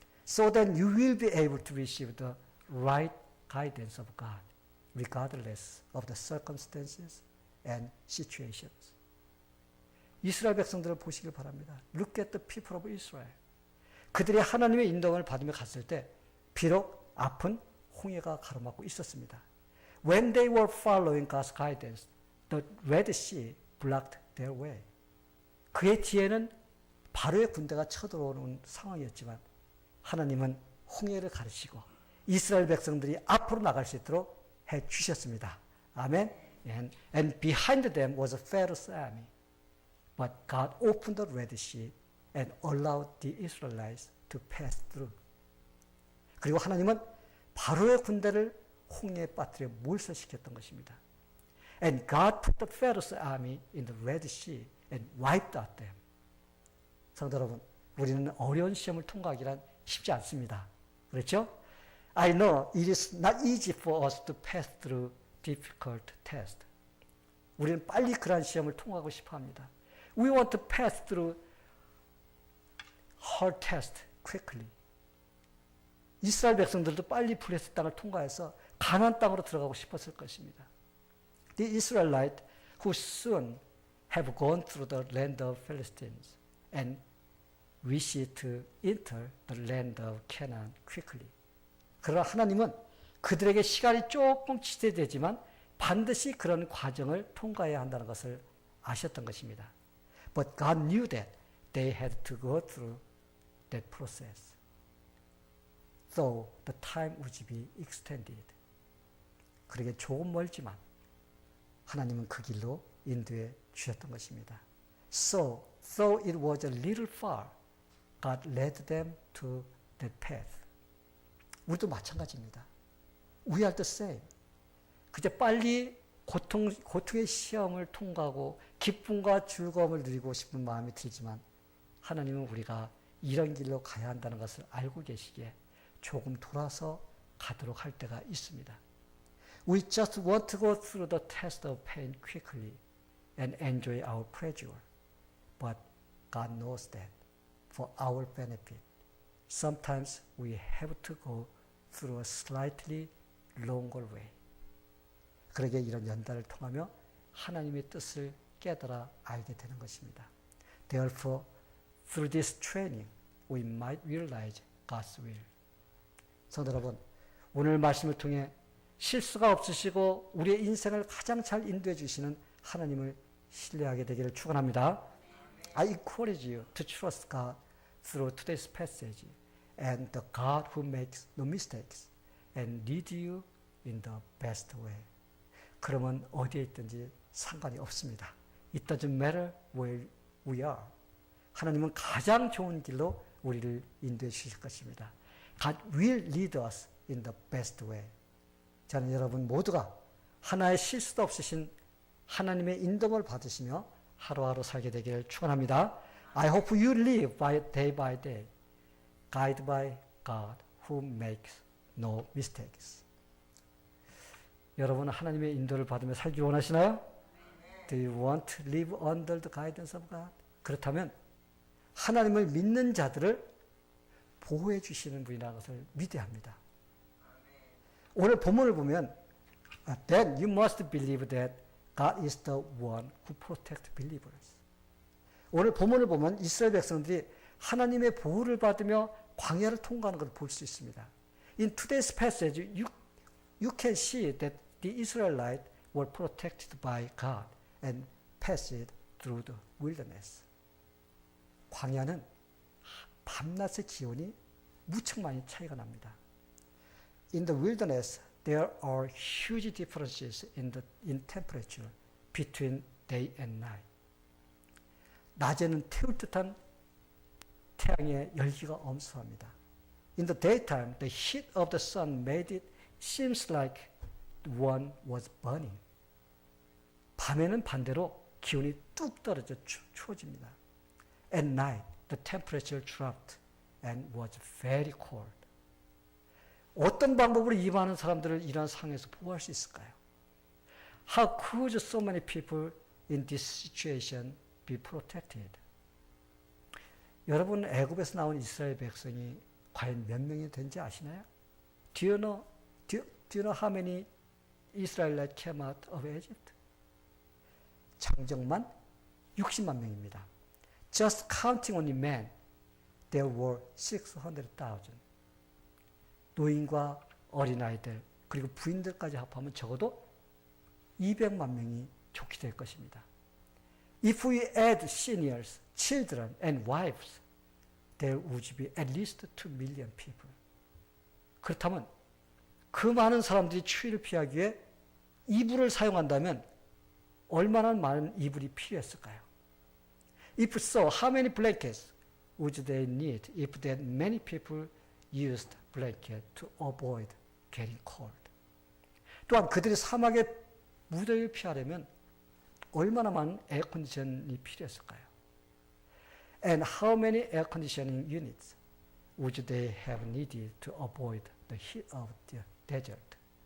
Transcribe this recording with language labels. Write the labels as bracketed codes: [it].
[en] So that you will be able to receive the right guidance of God, regardless of the circumstances and situations. [ko] 이스라엘 백성들을 보시길 바랍니다. [en] Look at the people of Israel. [ko] 그들이 하나님의 인도를 받으며 갔을 때 비록 앞은 홍해가 가로막고 있었습니다. [en] When they were following God's guidance, the Red Sea blocked their way. [ko] 그의 뒤에는 바로의 군대가 쳐들어오는 상황이었지만 하나님은 홍해를 가르치고 이스라엘 백성들이 앞으로 나갈 수 있도록 해주셨습니다. 아멘. [en] And behind them was Pharaoh's army. But God opened the Red Sea and allowed the Israelites to pass through. [ko] 그리고 하나님은 바로의 군대를 홍해에 빠뜨려 몰살시켰던 것입니다. [en] And God put the Pharaoh's army in the Red Sea and wiped out them. [ko] 성도 여러분, 우리는 어려운 시험을 통과하기란 쉽지 않습니다. 그렇죠? [en] I know it is not easy for us to pass through difficult tests. [ko] 우리는 빨리 그러한 시험을 통과하고 싶어 합니다. [en] We want to pass through hard test quickly. [ko] 이스라엘 백성들도 빨리 블레셋 땅을 통과해서 가나안 땅으로 들어가고 싶었을 것입니다. [en] The Israelites who soon have gone through the land of Philistines and wish to enter the land of Canaan quickly. [ko] 그러나 하나님은 그들에게 시간이 조금 지체되지만 반드시 그런 과정을 통과해야 한다는 것을 아셨던 것입니다. [en] But God knew that they had to go through that process. So the time would be extended. [ko] 그러게 조금 멀지만 하나님은 그 길로 인도해 주셨던 것입니다. [en] So, though it was a little far, God led them to that path. [ko] 우리도 마찬가지입니다. [en] We are the same. [ko] 그저 빨리 고통의 시험을 통과하고 기쁨과 즐거움을 누리고 싶은 마음이 들지만 하나님은 우리가 이런 길로 가야 한다는 것을 알고 계시기에 조금 돌아서 가도록 할 때가 있습니다. [en] We just want to go through the test of pain quickly and enjoy our pleasure. But God knows that for our benefit, sometimes we have to go through a slightly longer way. [ko] 그러게 이런 연단을 통하며 하나님의 뜻을 깨달아 알게 되는 것입니다. [en] Therefore, through this training, we might realize God's will. [ko] 성도 여러분, 오늘 말씀을 통해 실수가 없으시고 우리의 인생을 가장 잘 인도해 주시는 하나님을 신뢰하게 되기를 축원합니다. [en] I encourage you to trust God through today's passage and the God who makes no mistakes and lead you in the best way. [ko] 그러면 어디에 있든지 상관이 없습니다. [en] It doesn't matter where we are. [ko] 하나님은 가장 좋은 길로 우리를 인도해 주실 것입니다. [en] God will lead us in the best way. [ko] 저는 여러분 모두가 하나의 실수도 없으신 하나님의 인도를 받으시며 하루하루 살게 되기를 축원합니다. [en] I hope you live by day, guided by God who makes no mistakes. [ko] 여러분 하나님의 인도를 받으며 살기 원하시나요? [en] Do you want to live under the guidance of God? [ko] 그렇다면 하나님을 믿는 자들을 보호해 주시는 분이라는 것을 믿어야 합니다. 오늘 본문을 보면 [en] Then you must believe that God is the one who protects believers. [ko] 오늘 본문을 보면 이스라엘 백성들이 하나님의 보호를 받으며 광야를 통과하는 것을 볼 수 있습니다. [en] In today's passage, you can see that the Israelites were protected by God and passed through the wilderness. [ko] 광야는 밤낮의 기온이 무척 많이 차이가 납니다. [en] In the wilderness, there are huge differences in temperature between day and night. [ko] 낮에는 태울 듯한 태양의 열기가 엄수합니다. [en] In the daytime, the heat of the sun made it seems like one was burning. [ko] 밤에는 반대로 기온이 뚝 떨어져 추워집니다. [en] At night, the temperature dropped and was very cold. [ko] 어떤 방법으로 이 많은 사람들을 이러한 상황에서 보호할 수 있을까요? [en] How could so many people in this situation be protected? [ko] 여러분, 애굽에서 나온 이스라엘 백성이 과연 몇 명이 된지 아시나요? [en] Do you know how many Israelites came out of Egypt? [ko] 장정만 60만 명입니다. [en] Just counting only men, there were 600,000. [ko] 노인과 어린아이들 그리고 부인들까지 합하면 적어도 200만 명이 좋게 될 것입니다. [en] If we add seniors, children and wives, there would be at least 2 million people. [ko] 그렇다면 그 많은 사람들이 추위를 피하기 위해 이불을 사용한다면 얼마나 많은 이불이 필요했을까요? [en] If so, how many blankets would they need if that many people used blanket to avoid getting cold? [ko] 또한 그들이 사막의 무더위를 피하려면 얼마나 많은 에어컨디션이 필요했을까요? [en] And how many air conditioning units would they have needed to avoid the heat of the desert?